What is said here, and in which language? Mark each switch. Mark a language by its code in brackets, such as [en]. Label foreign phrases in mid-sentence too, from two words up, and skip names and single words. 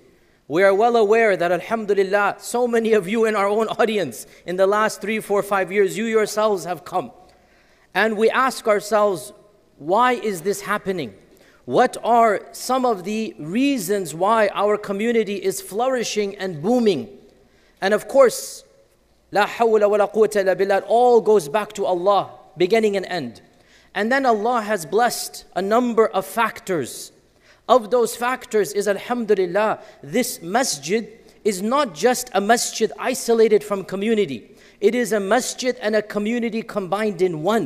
[en] We are well aware that, alhamdulillah, so many of you in our own audience, in the last 3, 4, 5 years, you yourselves have come. And we ask ourselves, why is this happening? What are some of the reasons why our community is flourishing and booming? And of course, [ar] لا حول ولا قوة إلا بالله, [en] all goes back to Allah, beginning and end. And then Allah has blessed a number of factors. Of those factors is, alhamdulillah, this masjid is not just a masjid isolated from community. It is a masjid and a community combined in one.